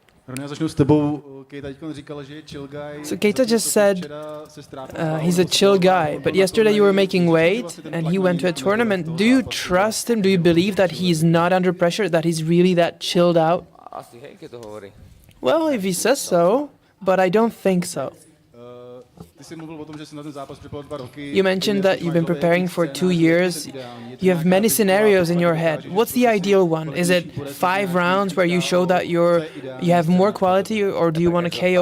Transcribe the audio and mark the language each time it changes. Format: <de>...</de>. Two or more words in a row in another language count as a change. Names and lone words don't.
<en>So KEITA just said he's a chill guy, but yesterday you were making weight and he went to a tournament. Do you trust him? Do you believe that he's not under pressure, that he's really that chilled out?</en> <sk>Asi hej, keď to hovorí.</sk> <en>Well, if he says so, but I don't think so. You mentioned that you've been preparing for 2 years. You have many scenarios in your head. What's the ideal one? Is it 5 rounds where you show that you have more quality, or do you want a KO?</en>